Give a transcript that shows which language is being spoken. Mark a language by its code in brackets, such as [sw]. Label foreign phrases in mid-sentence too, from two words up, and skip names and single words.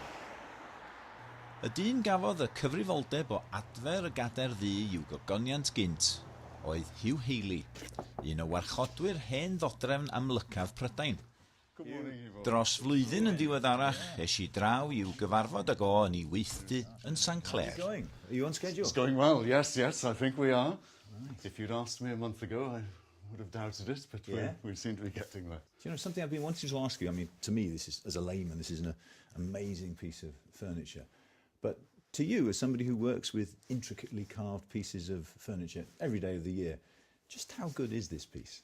[cy] Y dyn gafodd y cyfrifoldeb o adfer y Gadair Ddu i'w gogoniant gynt oedd Hugh Haley, un o warchodwyr hen ddodrefn amlycaf Prydain. Dros flwyddyn yn diweddarach, i draw i'w gyfarfod ag o yn ei weithdy yn St Clair. [en] Are you on schedule? It's going well, yes, I think we are. Right. If you'd asked me a month ago, I would have doubted it, but we seem to be getting there. Do you know, something I've been wanting to ask you, I mean, to me, this is, as a layman, this is an amazing piece of furniture. But to you, as somebody who works with intricately carved pieces of furniture every day of the year, just how good is this piece?